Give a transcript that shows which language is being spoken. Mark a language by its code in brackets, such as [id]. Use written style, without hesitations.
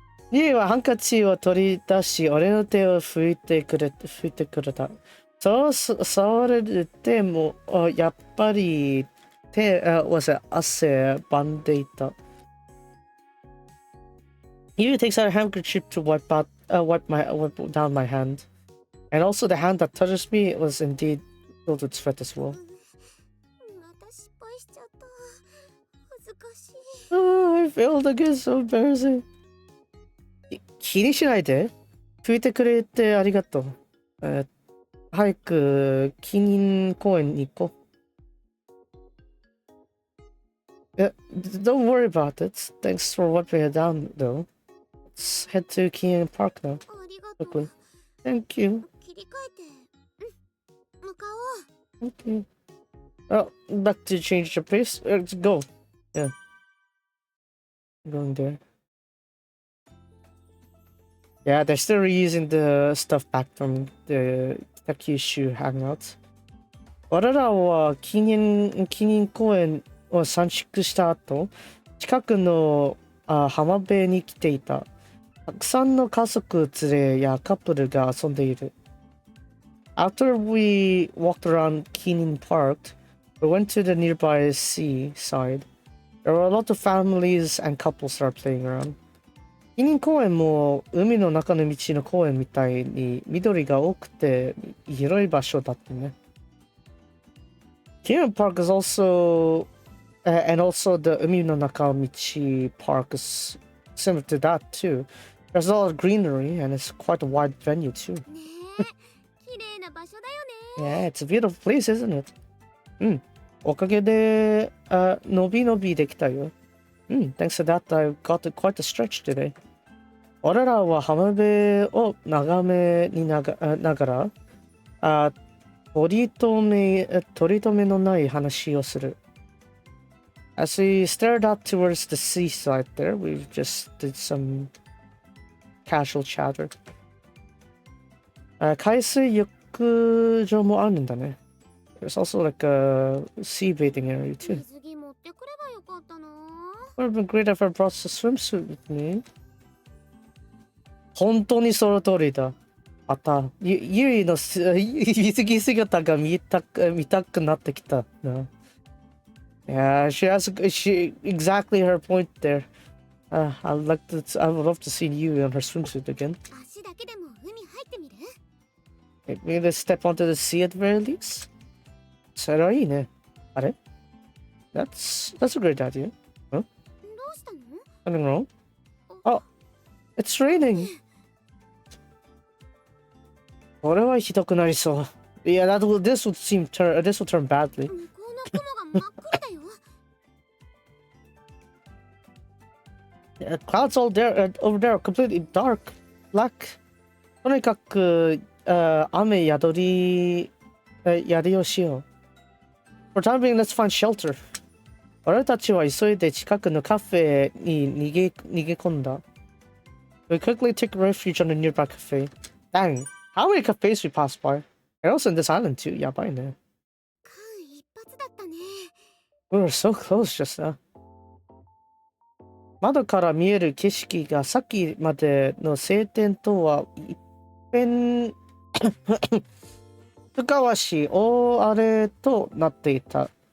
[ja] ユイはハンカチを取り出し、俺の手を拭いてくれた。触れても、やっぱり汗ばんでいた。 [en] Yuy takes out a handkerchief to wipe down my hand. And also the hand that touches me was indeed filled with sweat as well. [ja] また失敗しちゃった。恥ずかしい。 [en] Oh, I failed again, so embarrassing. [ja] 気にしないで。拭いてくれてありがとう。早く記念公園に行こう。 [en] Don't worry about it. Thanks for wiping it down, though. Let's head to Kenan Park now. [ja] ありがと [en] Quickly. [ja] う。 [en] Thank you. [ja] 切り替えて。向かおう。 [en] Okay. Oh, back to change the pace. Let's go. Yeah. I'm going there. Yeah, they're still reusing the stuff back from the Kyushu hangout. [ja] 我らは記念公園を散策した後、近くの浜辺に来ていた。たくさんの家族連れやカップルが遊んでいる。 [en] After we walked around Kenan Park, we went to the nearby seaside. There were a lot of families and couples that are playing around. [ja] 記念公園も海の中の道の公園みたいに緑が多くて広い場所だったね。 [en] Kenan Park is also, and also the 海の中道 park is similar to that too. There's a lot of greenery and it's quite a wide venue too. [ja] ねえ、綺麗な場所だよね。 [en] Yeah, it's a beautiful place, isn't it? [ja] おかげで、のびのびできたよ。 [en] Thanks to that, I got quite a stretch today. [ja] 俺らは浜辺を眺めながら、取り留めのない話をする。 [en] As we stared out towards the seaside there, we just did some casual chatter. [ja] 海水浴場もあるんだね。 [en] There's also like a sea bathing area too. [ja] 水着持ってくればよかったな。 [en] Would have been great if I brought a swimsuit with me. [ja] 本当にその通りだ。また、ゆいの水着姿が見たくなってきたな。 [en] Yeah, she exactly her point there. I would love to see you in her swimsuit again. [ja] 足だけでも海入ってみる？ [en] Maybe let's step onto the sea at the very least. [ja] それはいいね。あれ？ [en] That's a great idea. Huh? [ja] どうしたの？ [en] Something wrong? Oh, it's raining. [ja] これはひどくなりそう。 [en] Yeah, this will turn badly. [ja] 向こうの雲が真っ黒だよ。 [en] Clouds all there over there are completely dark, black. [ja] とにかく、雨宿りをしよう。 [en] For time being, let's find shelter. [ja] 俺たちは急いで近くのカフェに逃げ込んだ。 [en] We quickly took refuge on a nearby cafe. Dang, how many cafes we passed by? And also in this island too. [ja] やばいね。間一髪だっ [en] We were so close just now. [ja] 窓から見える景色がさっきまでの晴天とは一変深わしい大荒れとなっていた。